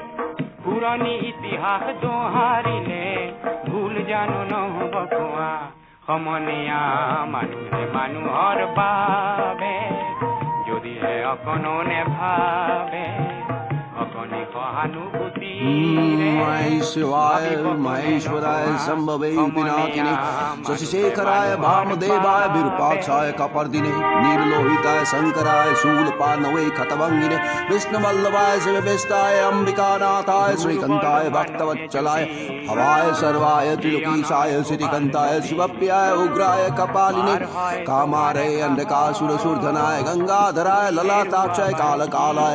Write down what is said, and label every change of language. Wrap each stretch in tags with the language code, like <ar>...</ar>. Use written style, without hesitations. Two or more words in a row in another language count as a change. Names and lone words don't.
<as>পুৰণি ইতিহাস দোহাৰিলে ভুল জানো নহ'ব কোৱা। সমনীয়া মানুহে মানুহৰ বাবে যদিহে অকণো নেভাবে অকণি সহানুভূতিৰে</as> <sa>शिवाय महेश्वराय संभवे पिनाकिने शशिशेखराय वामदेवाय विरूपाक्षाय कपर्दिने नीललोहिताय शंकराय शूलपाणवे खतभंगिने विष्णुवल्लभाय शिववेष्टाय अंबिकानाथाय श्रीकांताय भक्तवत्सलाय भवाय सर्वाय त्रिलोकीशाय श्रीकांताय शिवप्रियाय उग्राय कपालिने कामारे अंधकासुरसूर्धनाय गंगाधराय ललाटाक्षाय कालकालाय</sa>